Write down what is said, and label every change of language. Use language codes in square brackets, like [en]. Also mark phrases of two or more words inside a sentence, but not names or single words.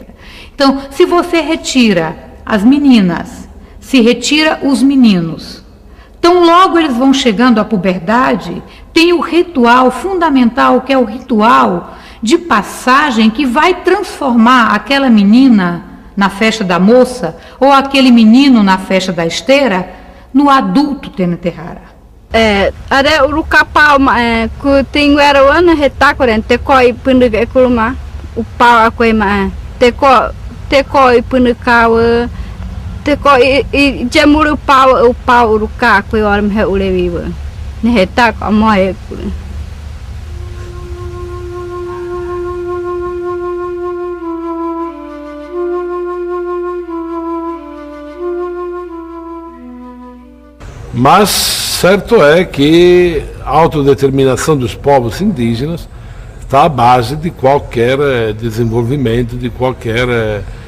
[pt] Então, se você retira as meninas, se retira os meninos, então logo eles vão chegando à puberdade, tem o ritual fundamental, que é o ritual de passagem que vai transformar aquela menina na festa da moça ou aquele menino na festa da esteira no adulto Tenetehara. [gub] Ada urukapau ku tingu erawana hetakoren tekoi punuk ekulma upau akoi ma tekoi punukau tekoi jamuru pau upau uruka akoi orm he ulewiwa ne hetak amoy ekul. [pt] Mas certo é que a autodeterminação dos povos indígenas está à base de qualquer desenvolvimento, de qualquer